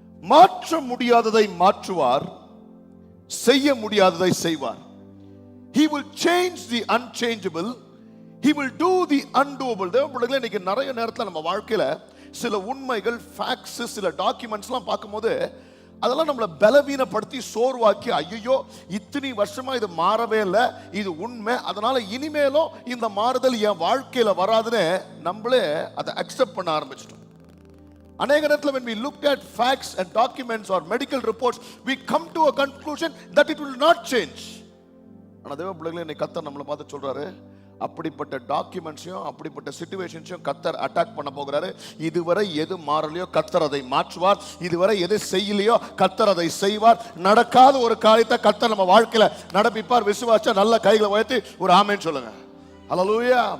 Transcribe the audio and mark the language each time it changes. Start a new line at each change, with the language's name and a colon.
Tamil: மாற்ற முடியாததை மாற்றுவார், செய்ய முடியாததை செய்வார்.
English: He will change the unchangeable, he will do the undoable.
Tamil: தேவப்பிள்ளைகளே, இன்னைக்கு நிறைய நேரத்தில் நம்ம வாழ்க்கையில சில உண்மைகள், ஃபேக்ட்ஸ், சில டாக்குமெண்ட்ஸ்லாம் பார்க்கும்போது அதெல்லாம் நம்மளை பலவீனப்படுத்தி சோர்வாக்கி, ஐயோ இத்தனை வருஷமா இது மாறவே இல்லை, இது உண்மை, அதனால இனிமேலும் இந்த மாறுதல் என் வாழ்க்கையில வராதுன்னு நம்மளே அதை அக்செப்ட் பண்ண ஆரம்பிச்சிட்டோம். அநேக நேரத்தில்
English: when we looked at facts and documents or medical reports, we come to a conclusion that it will not change.
Tamil: ஆனால் தேவ பிள்ளைகளே, இன்னைக்கு கர்த்தர் நம்மளை பார்த்து சொல்றாரு, அப்படிப்பட்ட டாக்குமெண்ட்ஸையும் அப்படிப்பட்ட சிச்சுவேஷன்ஸையும் கர்த்தர் அட்டாக் பண்ண போகிறாரு. இதுவரை எது மாறலையோ கர்த்தர் அதை மாற்றுவார், இதுவரை எது செய்யலையோ கர்த்தர் அதை செய்வார். நடக்காத ஒரு காரியத்தை கர்த்தர் நம்ம வாழ்க்கையில நடப்பிப்பார். விசுவாச நல்ல கைகளை உயர்த்தி ஒரு ஆமென் சொல்லுங்க. ஹல்லேலூயா.